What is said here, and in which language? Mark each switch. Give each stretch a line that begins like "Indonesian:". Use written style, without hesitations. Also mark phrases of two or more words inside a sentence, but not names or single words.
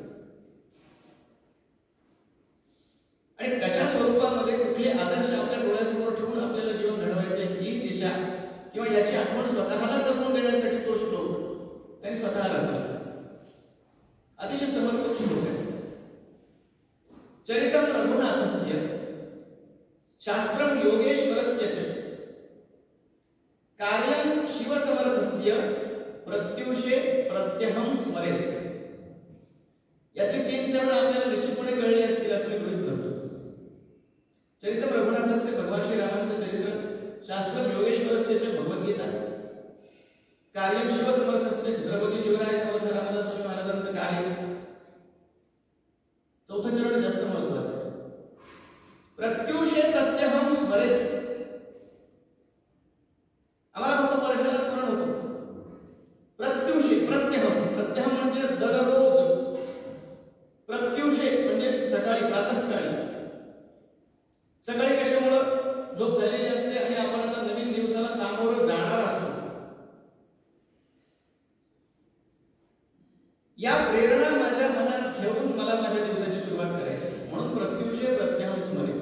Marathi: आणि कशा स्वरूपामध्ये कुठले आदर्श आपल्या डोळ्यासमोर ठेवून आपल्याला जीवन घडवायचे ही दिशा किंवा याची आठवण स्वतःला करून देण्यासाठी तो श्लोक त्यांनी स्वतः रचला। अतिशय समर्पक श्लोक आहे।
Sanskrit: चरितम रघुनाथस्य शास्त्रम योगेश्वरस्य च कार्यं शिवसमर्थस्य प्रत्युषे प्रत्यहं स्मरेत।
Marathi: यातले 3 चरण आपल्याला निश्चितपणे कळले असतील असं मी गृहीत धरतो।
Sanskrit: चरितम रघुनाथस्य
Marathi: भगवान श्रीरामांचं चरित्र,
Sanskrit: शास्त्रम योगेश्वरस्य च
Marathi: भगवद्गीता,
Sanskrit: कार्यं शिवसमर्थस्य
Marathi: छत्रपती शिवराय समर्थ रामदास स्वामी महाराजांचं कार्य। 4थं चरण जास्त महत्त्वाचं आहे,
Sanskrit: प्रत्युषे प्रत्यहं स्मरेत।
Marathi: आम्हाला फक्त वर्षाला स्मरण होतं,
Sanskrit: प्रत्युषे प्रत्यहं,
Marathi: प्रत्यहं म्हणजे दररोज, प्रत्युषे म्हणजे सकाळी प्रातःकाळी। सकाळी कशामुळं झोप झालेली असते आणि आपण आता नवीन दिवसाला सामोरं जाणार असतो, या प्रेरणा माझ्या मनात घेऊन मला माझ्या दिवसाची सुरुवात करायची, म्हणून
Sanskrit: प्रत्युषे प्रत्यहं स्मरेत।